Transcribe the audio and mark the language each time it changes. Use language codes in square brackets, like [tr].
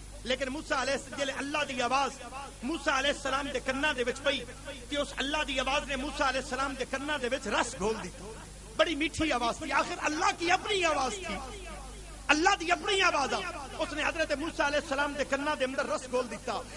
[pa] لیکن موسیٰ علیہ السلام اللہ دی آواز موسیٰ علیہ السلام دے کناں دے وچ پئی کہ اس اللہ دی آواز نے موسیٰ علیہ السلام دے کناں دے وچ رس گھول دی. [ur] بڑی میٹھی آواز تھی، آخر اللہ کی اپنی آواز تھی، [pa] اللہ دی اپنی آواز. اس نے حضرت موسیٰ علیہ السلام دے کناں دے اندر رس گھول دیتا.